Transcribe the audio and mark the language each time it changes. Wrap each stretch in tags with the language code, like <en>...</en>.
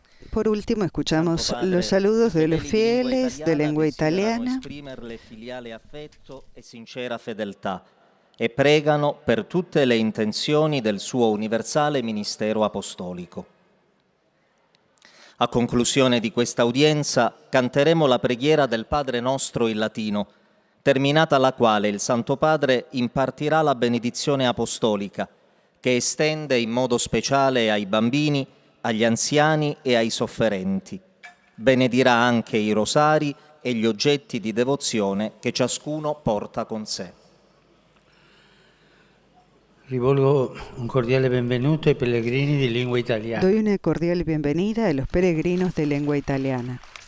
<es>Por último, escuchamos los saludos de los fieles de lengua italiana.</es> <it>Filiale affetto e sincera fedeltà e pregano per tutte le intenzioni del suo universale ministero apostolico. A conclusione di questa udienza canteremo la preghiera del Padre Nostro in latino, terminata la quale il Santo Padre impartirà la benedizione apostolica, che estende in modo speciale ai bambini, agli anziani e ai sofferenti. Benedirà anche i rosari e gli oggetti di devozione che ciascuno porta con sé. Rivolgo un cordiale benvenuto ai pellegrini di lingua italiana.</it> <es>Doy una cordial bienvenida a los peregrinos de lengua italiana.</es>